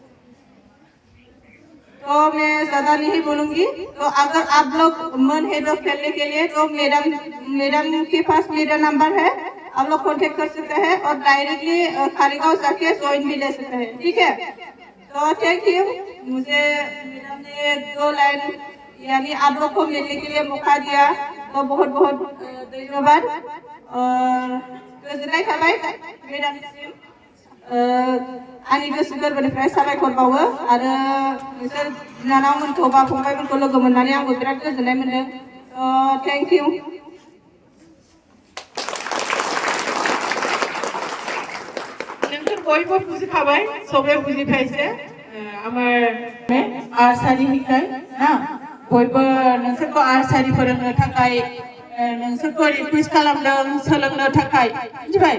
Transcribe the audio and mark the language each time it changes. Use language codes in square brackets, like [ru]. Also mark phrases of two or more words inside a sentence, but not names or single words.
[hi] तो मैं ज्यादा नहीं बोलूंगी, तो अगर आप लोग मन है तो खेलने के लिए तो मैडम के पास मेरा नंबर है, आप लोग कांटेक्ट कर सकते हैं और डायरेक्टली खारीगांव जाके ज्वाइन भी ले सकते हैं, ठीक है। तो [en] thank you, [hi] मुझे मैडम ने 2 लाइन यानी आप लोग को मिलने के लिए मौका दिया, तो बहुत बहुत धन्यवाद। [brx] और गोजोननाय थाबाय मेडमनिसिम, आंनि गोसो गोरबोनिफ्राय साबायखर बावो आरो नोंसोर बिनानावमोनखौ बा फंबायमोनखौ लोगो मोननानै आंबो बिराद गोजोननाय मोनदों। [en] thank you. [brx] नोंसोर बयबो बुजिखाबाय, सबे बुजिफायसे आमार आर्सारि हिखाय ना बयबो नोंसोरखौ आर्सारि फोरोंनो थाखाय नोंसोरखौ रिक्वेस्ट खालामदों सोलोंनो थाखाय, मिथिबाय?